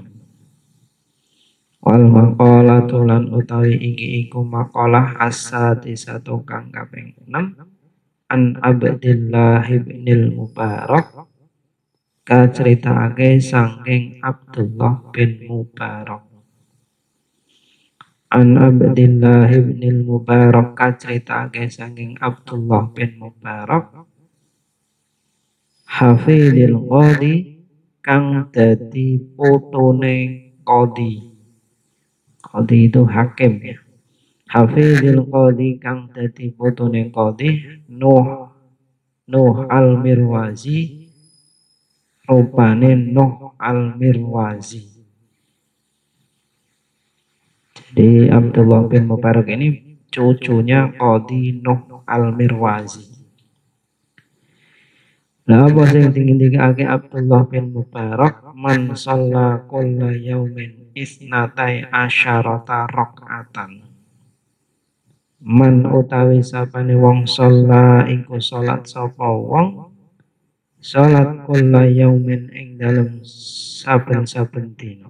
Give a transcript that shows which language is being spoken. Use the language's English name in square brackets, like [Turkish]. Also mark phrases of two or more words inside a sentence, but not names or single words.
[Arabic] والمقالة [Javanese] lan utawi iki iku makalah as-sadisatu kang kaping 6 [Arabic] عن عبد الله ابن المبارك [Javanese] kaceritakake saking Abdullah bin Mubarak. [Arabic] عن عبد الله ابن المبارك [Javanese] kaceritakake saking Abdullah bin Mubarak [Arabic] حفيد القاضي [Javanese] kang dadi putune qadi. [Indonesian] Qadi itu hakim ya. [Arabic] حفيد القاضي [Javanese] kang dadi putune qadi Nuh al-Mirwazi, rupane Nuh al-Mirwazi. [Indonesian] Jadi Abdullah bin Mubarak ini cucunya Qadi Nuh al-Mirwazi. [Javanese] Lah apa sing dingin-dingake Abdullah bin Mubarak? [Arabic] من صلى كل يوم اثنتي عشرة ركعة. [Javanese] Man utawi sapane wong shalla iku salat sapa wong salat [Arabic] كل يوم [Javanese] ing dalem saben-saben dina.